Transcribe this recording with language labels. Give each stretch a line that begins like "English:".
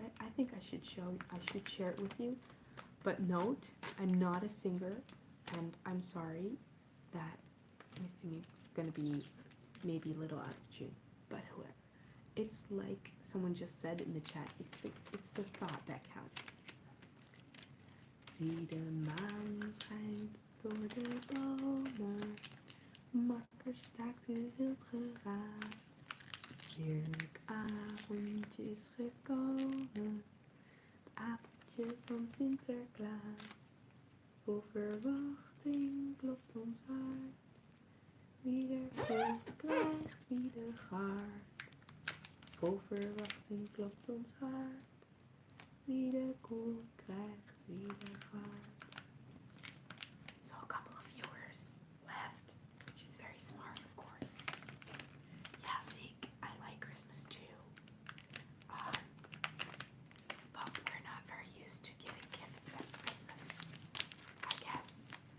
English: I think I should share it with you. But note, I'm not a singer, and I'm sorry that my singing is gonna be maybe a little out of tune. But whoever, it's like someone just said in the chat. It's the thought that counts.
Dutch: Zie de maan schijnt door de bomen, makker staakt u wild geraad. Heerlijk avondje is gekomen, het avondje van Sinterklaas. Vol verwachting klopt ons hart, wie er kool krijgt, wie de gaart. Vol verwachting klopt ons hart, wie de kool krijgt, wie de gaart.
English: So a couple of viewers left, which is very smart, of course. Yeah, Zeke, I like Christmas too. But we're not very used to giving gifts at Christmas, I guess.